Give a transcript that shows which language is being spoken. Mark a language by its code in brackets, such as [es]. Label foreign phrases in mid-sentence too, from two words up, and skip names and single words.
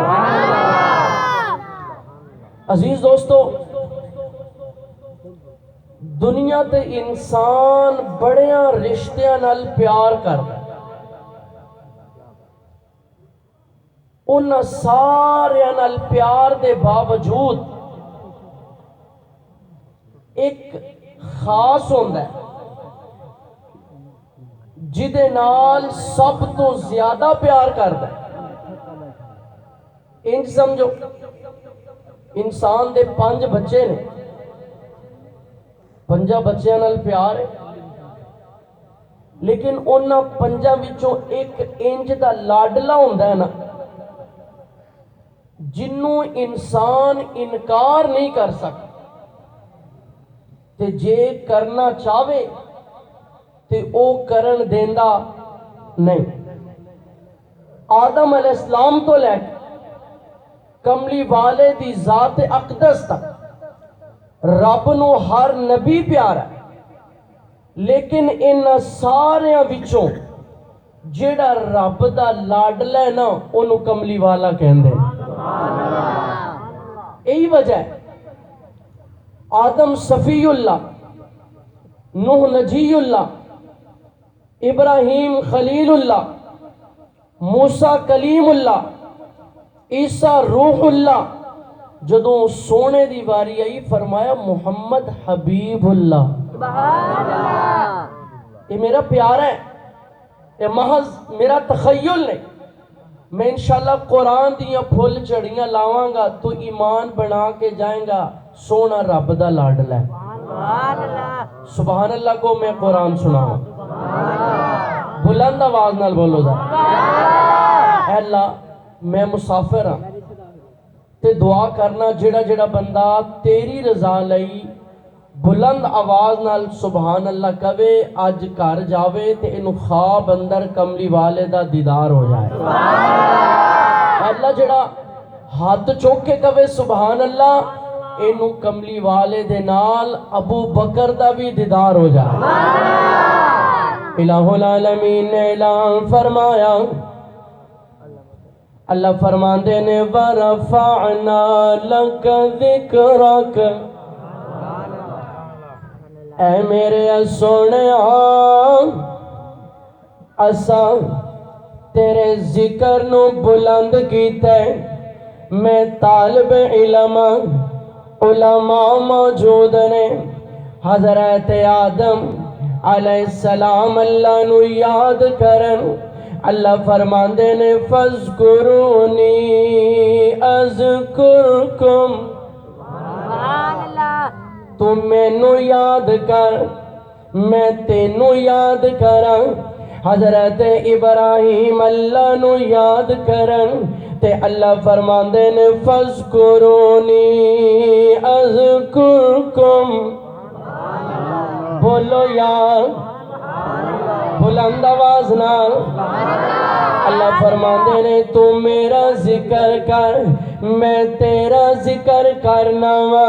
[pa] عزیز دوستو، دنیا تے انسان بڑیاں رشتیاں نال پیار کردا، انہاں سارے نال پیار دے باوجود ایک خاص ہوندا ہے جدے نال سب تو زیادہ پیار کردا ہے۔ انج سمجھو انسان دے 5 بچے نے، 5 بچیاں نال پیار ہے، لیکن انہاں 5 وچوں ایک انج دا لاڈلا ہوندا ہے نا جنوں انسان انکار نہیں کر سکتا، تے جے کرنا چاہے تے او کرن دیندا نہیں۔ آدم [ar] علیہ السلام [pa] تو لے کے کملی والے دی ذات اقدس تک رب نو ہر نبی پیارا ہے، لیکن ان ساریاں وچوں جیڑا رب دا لاڈلا ہے نا انہوں کملی والا کہندے ہیں۔ یہی وجہ ہے آدم صفی اللہ، نوح نجی اللہ، ابراہیم خلیل اللہ، موسیٰ کلیم اللہ، عیسیٰ روح اللہ، جدوں سونے دی واری آئی فرمایا محمد حبیب اللہ۔ [ur] یہ میرا پیارا ہے، یہ محض میرا تخیل نہیں، [pa] میں انشاءاللہ قرآن دیاں پھول چڑیاں لاواں گا تو ایمان بنا کے جائیں گا سونا رب دا لاڈلا ہے۔ [ar] سبحان اللہ [pa] کو میں قرآن سناؤں، بلند آواز نال بولو ذرا۔ اے اللہ میں مسافر ہاں تے دعا کرنا جڑا جڑا بندہ تیری رضا لئی بلند آواز نال [ar] سبحان اللہ [pa] کہے اج گھر جاوے تے انہوں خواب اندر کملی والے دا دیدار ہو جائے۔ اللہ جڑا ہاتھ چوک کے کہے [ar] سبحان اللہ [pa] انہوں کملی والے دے نال ابو بکر دا بھی دیدار ہو جائے۔ الہ العالمین نے اعلان فرمایا، اللہ فرماندے نے [ar] وَرَفَعْنَا لَكَ ذِكْرَكَ، [pa] اے میرے سونے اساں تیرے ذکر نو بلند کیتے، میں طالب علم علماء موجود نے، حضرت آدم [ar] علیہ السلام [pa] اللہ نو یاد کرن، اللہ فرماندے نے [ar] فَاذْكُرُونِي أَذْكُرْكُمْ، [pa] تم مینوں یاد کر میں تینوں یاد کراں۔ حضرت ابراہیم اللہ نو یاد کرن تے اللہ فرماندے نے [ar] فَاذْكُرُونِي أَذْكُرْكُمْ، [pa] بولو یار بلند آواز نال۔ اللہ فرماندے نے تو میرا ذکر کر میں تیرا ذکر کرنا وا۔